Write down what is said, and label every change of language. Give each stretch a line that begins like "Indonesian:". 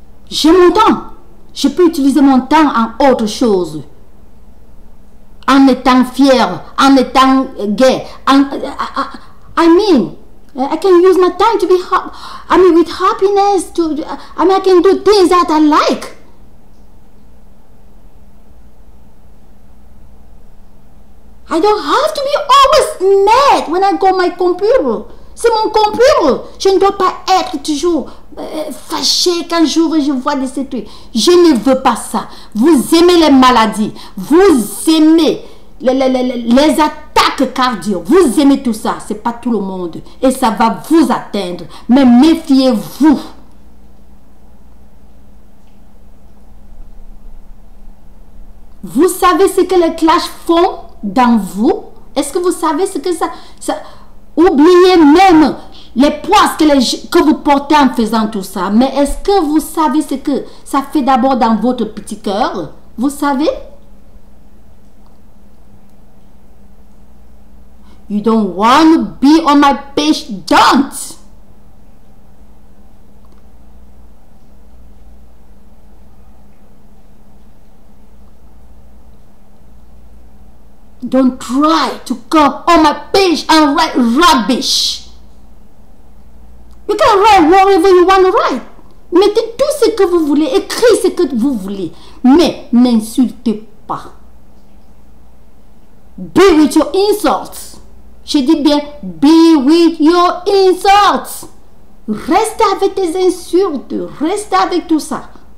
French: J'ai mon temps. Je peux utiliser mon temps en autre chose. En étant fier, en étant gay.
English: I mean, I can use my time to be with happiness. I can do things that I like. I don't have to be always mad when I go on my computer.
French: C'est mon computer. Je ne dois pas être toujours fâché quand je vois des trucs. Je ne veux pas ça. Vous aimez les maladies. Vous aimez les attaques cardio. Vous aimez tout ça. Ce n'est pas tout le monde. Et ça va vous atteindre. Mais méfiez-vous. Vous savez ce que les clashs font dans vous? Est-ce que vous savez ce que ça... Oubliez même les poids que vous portez en faisant tout ça. Mais est-ce que vous savez ce que ça fait d'abord dans votre petit cœur? Vous savez?
English: You don't want to be on my page, don't. Don't try to come on my page and write rubbish. You can write whatever you want to write.
French: Mettez tout ce que vous voulez, écrivez ce que vous voulez. Mais n'insultez pas.
English: Be with your insults.
French: Je dis bien,
English: be with your insults.
French: Restez avec tes insultes. Restez avec tout ça.